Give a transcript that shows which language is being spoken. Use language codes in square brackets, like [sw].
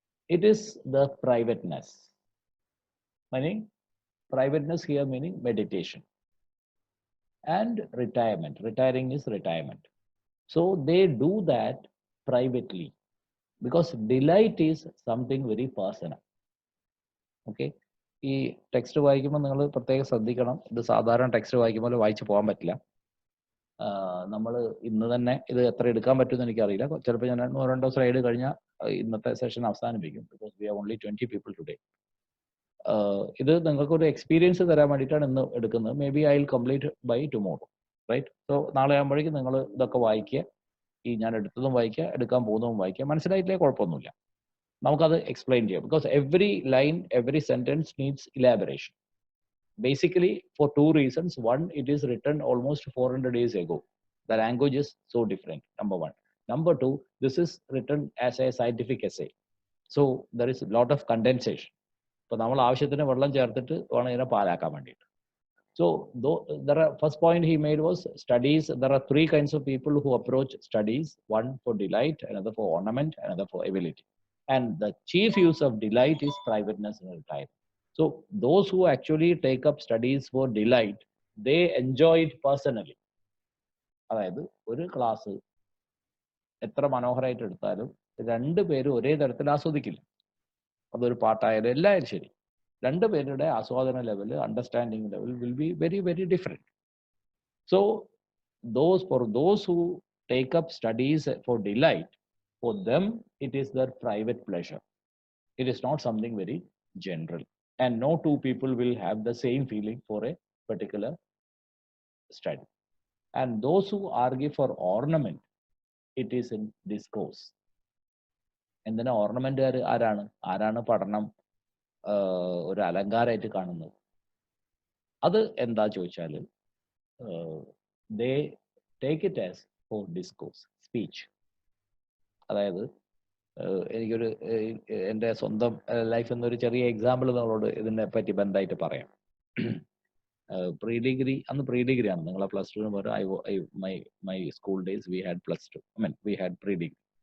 [en] It is the privateness. Meaning, privateness here meaning meditation. And retirement. Retiring is retirement. So they do that privately because delight is something very personal. Okay. [ml] ഈ text വായിക്കുമ്പോൾ നിങ്ങൾ പ്രത്യേകം ശ്രദ്ധിക്കണം. ഇത് സാധാരണ text വായിക്കുമ്പോൾ വായിച്ചു പോകാൻ പറ്റില്ല. നമ്മൾ ഇന്ന് തന്നെ ഇത് എത്ര എടുക്കാൻ പറ്റുമെന്ന് എനിക്കറിയില്ല. ചിലപ്പോൾ ഞാൻ 1-2 സ്ലൈഡ് കഴിഞ്ഞാൽ ഇന്നത്തെ സെഷൻ അവസാനിപ്പിക്കും. [en] Because we have only 20 people today. [ml] ഇത് നിങ്ങൾക്ക് ഒരു എക്സ്പീരിയൻസ് തരാൻ വേണ്ടിയിട്ടാണ് ഇന്ന് എടുക്കുന്നത്. [en] Maybe I will complete by tomorrow, right? [ml] So നാളെ ആകുമ്പോഴേക്കും നിങ്ങൾ ഇതൊക്കെ വായിക്കുക, ഈ ഞാൻ എടുത്തതും വായിക്കുക, എടുക്കാൻ പോകുന്നതും വായിക്കുക. മനസ്സിലായിട്ടില്ലേ കുഴപ്പമൊന്നുമില്ല, നമുക്കത് എക്സ്പ്ലെയിൻ ചെയ്യാം. [en] Because every line, every sentence needs elaboration. Basically, for two reasons. One, it is written almost 400 years ago. The language is so different, number one. Number two, this is written as a scientific essay. So there is a lot of condensation. [ml] So നമ്മൾ ആവശ്യത്തിന് വെള്ളം ചേർത്തിട്ട് വേണം ഇതിനെ പാലാക്കാൻ വേണ്ടിയിട്ട്. [en] So first point he made was studies. There are three kinds of people who approach studies. One for delight, another for ornament, another for ability. And the chief use of delight is privateness and retirement. So those who actually take up studies for delight, they enjoy it personally. [ml] അതായത് ഒരു class എത്ര മനോഹരമായിട്ട് എടുത്താലും രണ്ടുപേരും ഒരേ തരത്തിൽ ആസ്വദിക്കില്ല. അതൊരു പാട്ടായാലും എല്ലാവരും ശരി, രണ്ടുപേരുടെ ആസ്വാദന level, understanding level [en] Will be very very different. So for those who take up studies for delight, for them it is their private pleasure. It is not something very general. And no two people will have the same feeling for a particular study. And those who argue for ornament, it is in discourse. [ml] എന്തിനാ ornament ആരാണ് പഠനം ഒരു അലങ്കാരമായിട്ട് കാണുന്നത്? അത് എന്താ ചോദിച്ചാൽ [en] they take it as for discourse, speech. [ml] അതായത് എനിക്കൊരു എൻ്റെ സ്വന്തം ലൈഫ് എന്നൊരു ചെറിയ എക്സാമ്പിൾ നിങ്ങളോട് ഇതിനെ പറ്റി ബന്ധമായിട്ട് പറയാം. പ്രീ ഡിഗ്രി, അന്ന് പ്രീ ഡിഗ്രി ആണ്, നിങ്ങളെ പ്ലസ് ടുവിന് പറയും. [en] My school days we had plus two, we had pre degree.